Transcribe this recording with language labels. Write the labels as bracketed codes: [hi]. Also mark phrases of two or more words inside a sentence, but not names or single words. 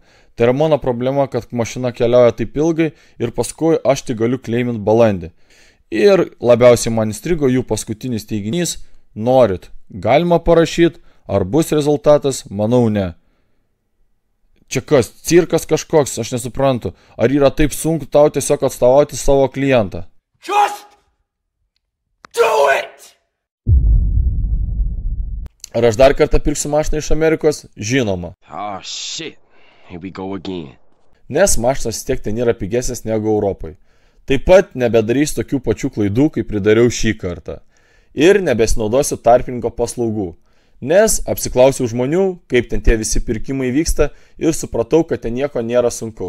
[lt] Tai yra mano problema, kad mašina keliauja taip ilgai ir paskui aš tik galiu kleiminti balandį. Ir labiausiai man įstrigo jų paskutinis teiginys: norit, galima parašyti, ar bus rezultatas, manau ne. Čia kas, cirkas kažkoks, aš nesuprantu. Ar yra taip sunku tau tiesiog atstovauti savo klientą? [en] Just do it! [lt] Ar aš dar kartą pirksiu mašiną iš Amerikos? Žinoma. [en] Oh shit, here we go again. [lt] Nes mašinos vis tiek ten yra pigesnės negu Europai. Taip pat nebedarys tokių pačių klaidų, kaip pridariau šį kartą. Ir nebesinaudosiu tarpininko paslaugų. Nes apsiklausiau žmonių, kaip ten tie visi pirkimai vyksta ir supratau, kad ten nieko nėra sunkaus.